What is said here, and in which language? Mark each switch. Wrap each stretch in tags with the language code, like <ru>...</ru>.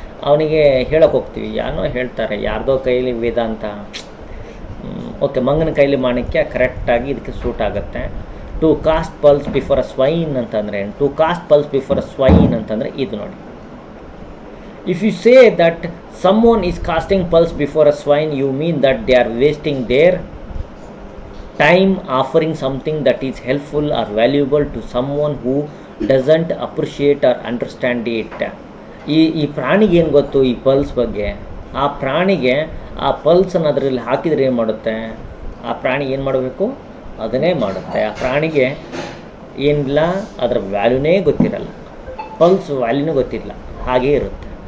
<kn>ಅವನಿಗೆ ಹೇಳೋಕೆ ಹೋಗ್ತೀವಿ, ಯಾರೋ ಹೇಳ್ತಾರೆ ಯಾರ್ದೋ ಕೈಲಿ ವೇದಾಂತ, ಓಕೆ ಮಂಗನ ಕೈಲಿ ಮಾಣಿಕ್ಯ ಕರೆಕ್ಟಾಗಿ ಇದಕ್ಕೆ ಸೂಟ್ ಆಗುತ್ತೆ.</kn> <en>to cast pulse before a swine</en> <kn>ಅಂತಂದರೆ ಏನು?</kn> <en>to cast pulse before a swine</en> <kn>ಅಂತಂದರೆ ಇದು ನೋಡಿ.</kn> <en>If you say that someone is casting pulse before a swine, you mean that they are wasting their time offering something that is helpful or valuable to someone who doesn't appreciate or understand it.</en> <kn>ಈ ಪ್ರಾಣಿಗೆ ಏನು ಗೊತ್ತು ಈ pulse ಬಗ್ಗೆ? ಆ ಪ್ರಾಣಿಗೆ ಆ ಪಲ್ಸನ್ನು ಅದರಲ್ಲಿ ಹಾಕಿದರೆ ಏನು ಮಾಡುತ್ತೆ? ಆ ಪ್ರಾಣಿ ಏನು ಮಾಡಬೇಕು ಅದನ್ನೇ ಮಾಡುತ್ತೆ. ಆ ಪ್ರಾಣಿಗೆ ಏನಿಲ್ಲ, ಅದರ ವ್ಯಾಲ್ಯೂನೇ ಗೊತ್ತಿರಲ್ಲ, ಪಲ್ಸ್ ವ್ಯಾಲ್ಯೂನೇ ಗೊತ್ತಿಲ್ಲ, ಹಾಗೇ ಇರುತ್ತೆ.</kn>